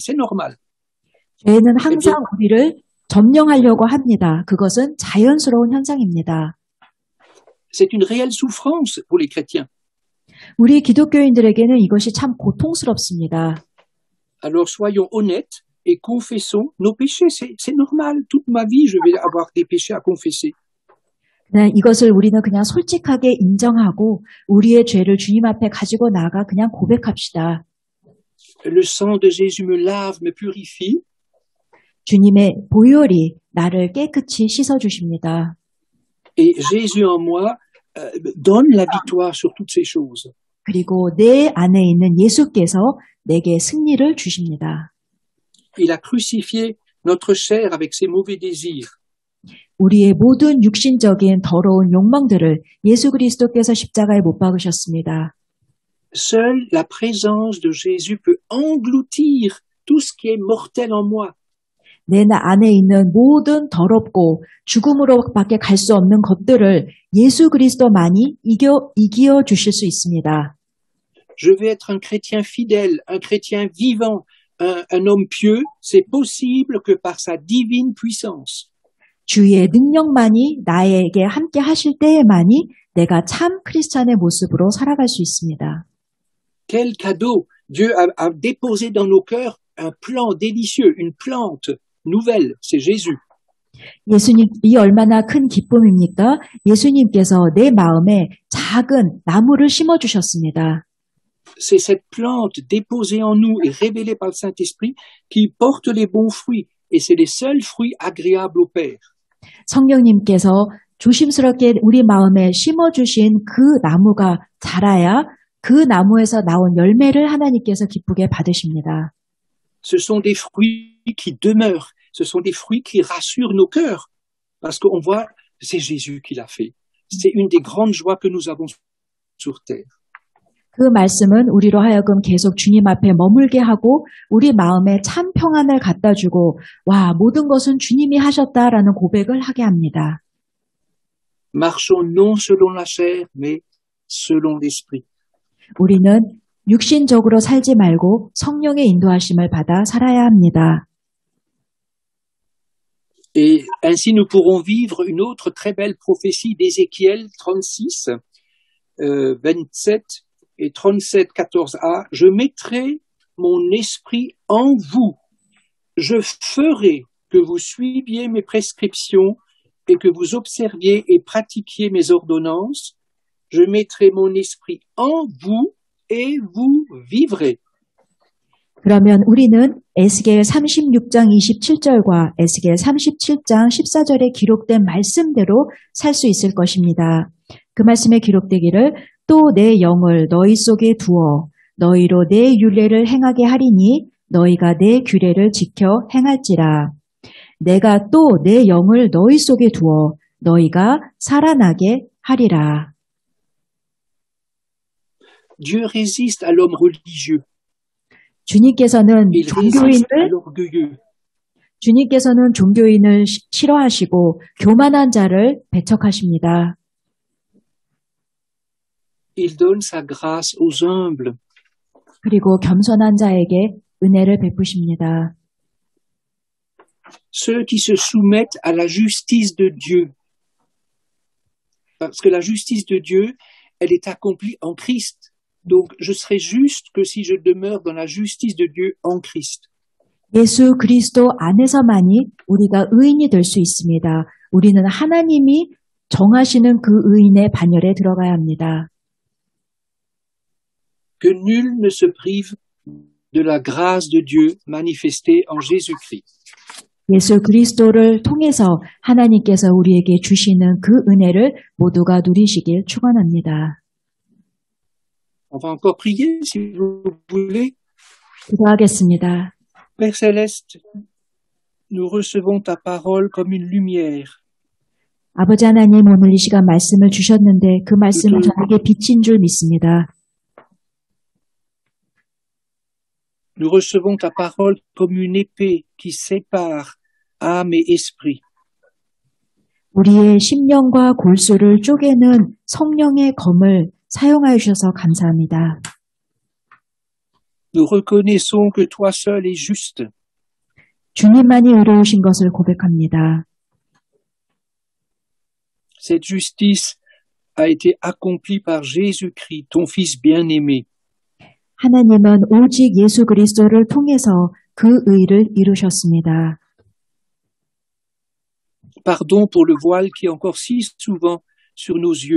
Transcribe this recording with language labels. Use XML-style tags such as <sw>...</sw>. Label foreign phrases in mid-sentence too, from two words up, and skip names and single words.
<fr>C'est normal.</fr> <ko>죄는 항상 우리를 점령하려고 합니다. 그것은 자연스러운 현상입니다.</ko> <fr>C'est une réelle souffrance pour les chrétiens.</fr> <ko>우리 기독교인들에게는 이것이 참 고통스럽습니다.</ko> <fr>Alors soyons honnêtes et confessons nos péchés. C'est normal. Toute ma vie, je vais avoir des péchés à confesser.</fr> <ko>이것을 우리는 그냥 솔직하게 인정하고 우리의 죄를 주님 앞에 가지고 나가 그냥 고백합시다.</ko> <fr>Le sang de Jésus me lave, me purifie.</fr> <ko>주님의 보혈이 나를 깨끗이 씻어주십니다.</ko> <fr>Et Jésus en moi donne la victoire sur toutes ces choses.</fr> <ko>그리고 내 안에 있는 예수께서 내게 승리를 주십니다.</ko> <fr>Il a crucifié notre chair avec ses mauvais désirs.</fr> <ko>우리의 모든 육신적인 더러운 욕망들을 예수 그리스도께서 십자가에 못 박으셨습니다.</ko> <fr>Seule la présence de Jésus peut engloutir tout ce qui est mortel en moi.</fr> <ko>내 안에 있는 모든 더럽고 죽음으로밖에 갈 수 없는 것들을 예수 그리스도만이 이겨 주실 수 있습니다.</ko> <fr>Je vais être un chrétien fidèle, un chrétien vivant, un homme pieux. C'est possible que par sa divine puissance.</fr> <ko>주의 능력만이 나에게 함께 하실 때에만이 내가 참 크리스찬의 모습으로 살아갈 수 있습니다.</ko> <fr>Quel cadeau! Dieu a déposé dans nos cœurs un plan délicieux, une plante nouvelle, c'est Jésus.</fr> <ko>예수님이 얼마나 큰 기쁨입니까? 예수님께서 내 마음에 작은 나무를 심어주셨습니다.</ko> <fr>C'est cette plante déposée en nous et révélée par le Saint-Esprit qui porte les bons fruits. Et c'est les seuls fruits agréables au Père.</fr> <ko>성령님께서 조심스럽게 우리 마음에 심어주신 그 나무가 자라야 그 나무에서 나온 열매를 하나님께서 기쁘게 받으십니다.</ko> <fr>Ce sont des fruits qui demeurent. Ce sont des fruits qui rassurent nos cœurs. Parce qu'on voit, c'est Jésus qui l'a fait. C'est une des grandes joies que nous avons sur terre.</fr> <ko>그 말씀은 우리로 하여금 계속 주님 앞에 머물게 하고 우리 마음에 참 평안을 갖다 주고 와, 모든 것은 주님이 하셨다라는 고백을 하게 합니다.</ko> <fr>Marchons non selon la chair, mais selon l'esprit.</fr> <ko>우리는 육신적으로 살지 말고 성령의 인도하심을 받아 살아야 합니다.</ko> <fr>Et ainsi nous pourrons vivre une autre très belle prophétie d'Ézéchiel 36, 27 et 37, 14a. Je mettrai mon esprit en vous. Je ferai que vous suiviez mes prescriptions et que vous observiez et pratiquiez mes ordonnances. Je mettrai mon esprit en vous et vous vivrez.</fr> <ko>그러면 우리는 에스겔 36장 27절과 에스겔 37장 14절에 기록된 말씀대로 살 수 있을 것입니다. 그 말씀에 기록되기를 또 내 영을 너희 속에 두어 너희로 내 율례를 행하게 하리니 너희가 내 규례를 지켜 행할지라. 내가 또 내 영을 너희 속에 두어 너희가 살아나게 하리라.</ko> <fr>Dieu résiste à l'homme religieux.</fr> <ko>주님께서는 주님께서는 종교인을 싫어하시고 교만한 자를 배척하십니다.</ko> <fr>Il donne sa grâce aux humbles.</fr> <ko>그리고 겸손한 자에게 은혜를 베푸십니다.</ko> <fr>Ceux qui se soumettent à la justice de Dieu. Parce que la justice de Dieu, elle est accomplie en Christ. Donc, je serai juste que si je demeure dans la justice de Dieu en Christ.</fr> <ko>예수 그리스도 안에서만이 우리가 의인이 될 수 있습니다. 우리는 하나님이 정하시는 그 의인의 반열에 들어가야 합니다.</ko> <fr>Que nul ne se prive de la grâce de Dieu manifestée en Jésus-Christ.</fr> <ko>예수 그리스도를 통해서 하나님께서 우리에게 주시는 그 은혜를 모두가 누리시길 축원합니다.</ko> <fr>On va encore prier si vous voulez.</fr> <ko>기도하겠습니다.</ko> <fr>Père Céleste, nous recevons ta parole comme une lumière.</fr> <ko>아버지 하나님, 오늘 이 시간 말씀을 주셨는데 그 말씀은 저에게 빛인 줄 믿습니다.</ko> <fr>Nous recevons ta parole comme une épée qui sépare âme et esprit.</fr> <ko>우리의 심령과 골수를 쪼개는 성령의 검을 사용하여 주셔서 감사합니다.</ko> <fr>Nous reconnaissons que toi seul es juste.</fr> <ko>주님만이 의로우신 것을 고백합니다.</ko> <fr>Cette justice a été accomplie par Jésus-Christ, ton Fils bien-aimé.</fr> <ko>하나님은 오직 예수 그리스도를 통해서 그 의를 이루셨습니다.</ko> <fr>Pardon pour le voile qui est encore si souvent sur nos yeux.</fr>